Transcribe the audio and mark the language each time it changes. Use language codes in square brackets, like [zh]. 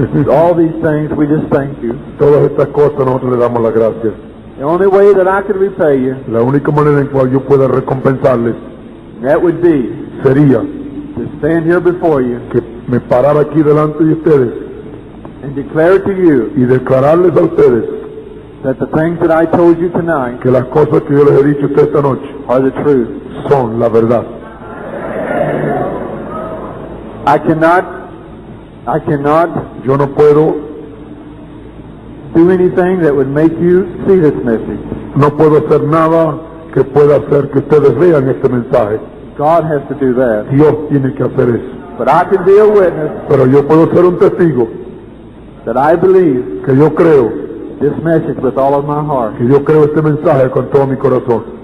[en] All these things, we just thank you. [es] Todas estas cosas nosotros le damos las gracias. [en] The only way that I could repay you, [es] La única manera en cual yo pueda recompensarles [en] that would be [es] sería [en] to stand here before you [es] que me parara aquí delante de ustedes [en] and declare to you [es] y declararles a ustedes [en] that the things that I told you tonight [es] que las cosas que yo les he dicho a ustedes esta noche [en] are the truth. [es] son la verdad. [en] I cannot [es] Yo no puedo [en] do anything that would make you see this message. [es] no puedo hacer nada que pueda hacer que ustedes vean este mensaje. [en] God has to do that. [es] Dios tiene que hacer eso. [en] But I can be a witness [es] Pero yo puedo ser un testigo [en] that I believe [es] que yo creo [en] this message with all of my heart. [es] que yo creo este mensaje con todo mi corazón.